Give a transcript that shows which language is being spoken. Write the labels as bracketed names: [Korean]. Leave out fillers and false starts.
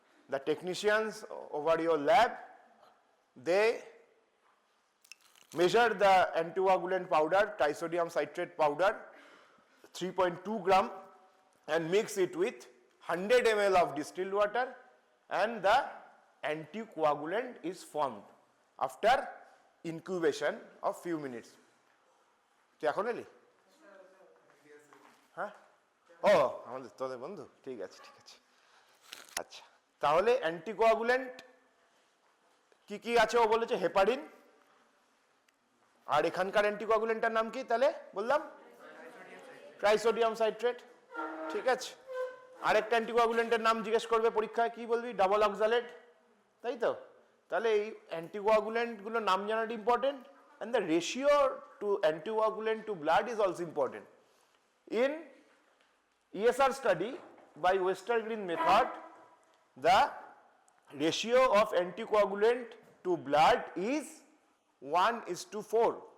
[English] The technicians over your lab, they measure the anticoagulant powder, trisodium citrate powder, 3.2 gram, and mix it with 100 ml of distilled water, and the anticoagulant is formed after incubation of few minutes. [Bangla] তুই এখন এলি? হ্যাঁ, ও আমাদের তোদের বন্ধু, ঠিক আছে ঠিক আছে। আচ্ছা, তাহলে অ্যান্টিকোয়াগুলেন্ট কি কি আছে ও বলেছে হেপারিন, আর এখানকার অ্যান্টিকোয়াগুলেন্টের নাম কি তাহলে বললাম? ট্রাইসোডিয়াম সাইট্রেট। ঠিক আছে, আরেকটা অ্যান্টিকোয়াগুলেন্টের নাম জিজ্ঞেস করবে পরীক্ষায়, কি বলবি? ডাবল অক্সালেট, তাই তো? তাহলে এই অ্যান্টিকোয়াগুলেন্টগুলোর নাম জানাটা important, [English] and the ratio to anticoagulant to blood is also important. In ESR study by Westergren method, the ratio of anticoagulant to blood is 1:4.